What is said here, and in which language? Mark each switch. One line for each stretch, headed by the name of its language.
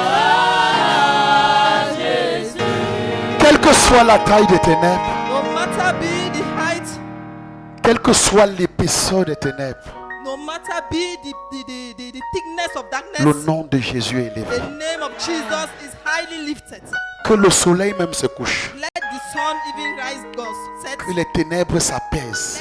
French: Ah, Jésus. Quelle que soit la taille des ténèbres,
English: No matter be the height,
French: quelle que soit l'épaisseur des ténèbres,
English: no matter be the thickness of darkness,
French: le nom de Jésus est élevé.
English: the name of Jesus is highly lifted.
French: Que le soleil même se couche.
English: Let the sun even rise, God set.
French: Que les ténèbres s'apaisent.